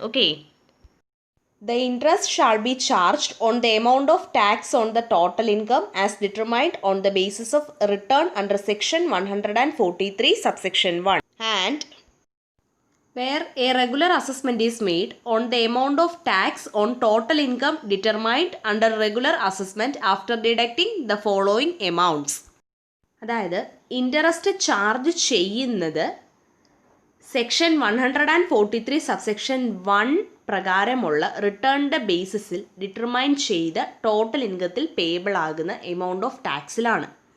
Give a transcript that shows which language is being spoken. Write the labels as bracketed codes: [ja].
[en] Okay. The interest shall be charged on the amount of tax on the total income as determined on the basis of return under section 143 subsection 1 and where a regular assessment is made on the amount of tax on total income determined under regular assessment after deducting the following amounts. [ml] അതായത് interest charge ചെയ്യുന്നത് section 143 subsection 1 പ്രകാരമുള്ള റിട്ടേണിൻ്റെ ബേസിസിൽ determine ചെയ്ത total ഇൻകത്തിൽ payable ആകുന്ന amount of ടാക്സിലാണ്.